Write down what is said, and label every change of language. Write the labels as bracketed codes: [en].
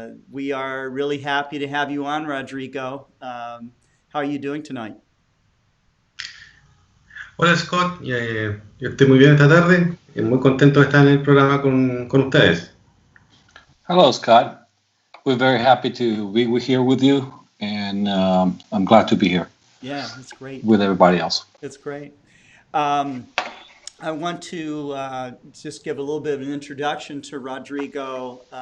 [en] We are really happy to have you on, Rodrigo. How are you doing tonight? [es] Hola Scott, yo estoy muy bien esta tarde, muy contento de estar en el programa con ustedes. [en] Hello Scott, we're very happy to be here with you, and I'm glad to be here. Yeah, that's great. With everybody else. It's great. I want to just give a little bit of an introduction to Rodrigo.